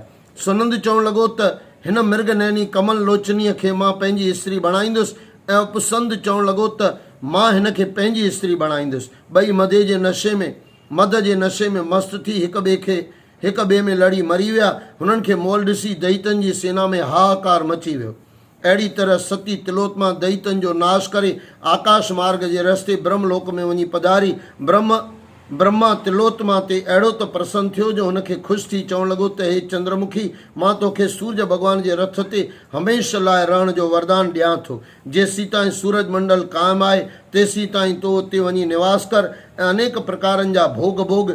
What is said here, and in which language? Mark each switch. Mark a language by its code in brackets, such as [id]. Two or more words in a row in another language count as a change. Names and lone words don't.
[sd] सुनंद चवण लॻो त हिन मृगनैनी कमल लोचनीअ खे मां पंहिंजी स्त्री बणाईंदुसि, ऐं उपसंद चवण लॻो त मां हिन खे पंहिंजी स्त्री बणाईंदुसि। 2 मद जे नशे में मस्तु थी हिक ॿिए में लड़ी मरी विया। हुननि खे मोल ॾिसी दैतनि जी सेना में हाहाकार मची वियो। अहिड़ी तरह सती तिलोत्मा दैतनि जो नाश करे आकाश मार्ग जे रस्ते ब्रह्मलोक में वञी पधारी। ब्रह्मा तिलोत्मा ते अहिड़ो त प्रसन्न थियो जो हुनखे ख़ुशि थी चवण लॻो त हे चंद्रमुखी, मां तोखे सूरज भॻवान जे रथ ते हमेशह लाइ रहण जो वरदान ॾियां थो। जेसीं ताईं सूरज मंडल क़ाइमु आहे तेसीं ताईं तो उते वञी निवास कर ऐं अनेक प्रकारनि जा भोग भोग।